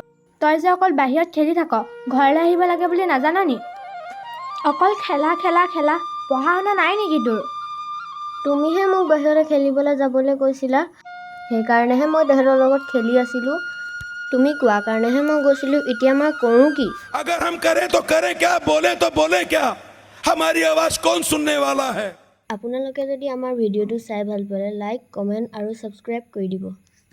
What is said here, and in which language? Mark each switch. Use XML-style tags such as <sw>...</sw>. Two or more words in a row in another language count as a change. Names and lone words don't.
<as>তই যে অকল বাহিৰত খেলি থাক, ঘৰলৈ আহিব লাগে বুলি নাজান নি? অকল খেলা পঢ়া শুনা নাই নেকি তোৰ? তুমিহে মোক বাহিৰলৈ খেলিবলৈ যাবলৈ কৈছিলা, সেইকাৰণেহে মই তেহেঁতৰ লগত খেলি আছিলোঁ। তুমি কোৱাৰ কাৰণেহে মই গৈছিলোঁ, এতিয়া মই কৰোঁ কি?</as> <hi>अगर हम करें तो करें क्या, बोले तो बोले क्या, हमारी आवाज कौन सुनने वाला है?</hi> <as>আপোনালোকে যদি আমাৰ ভিডিঅ'টো চাই ভাল পালে</as> <en>like comment</en> <as>আৰু ছাবস্ক্ৰাইব কৰি দিব।</as>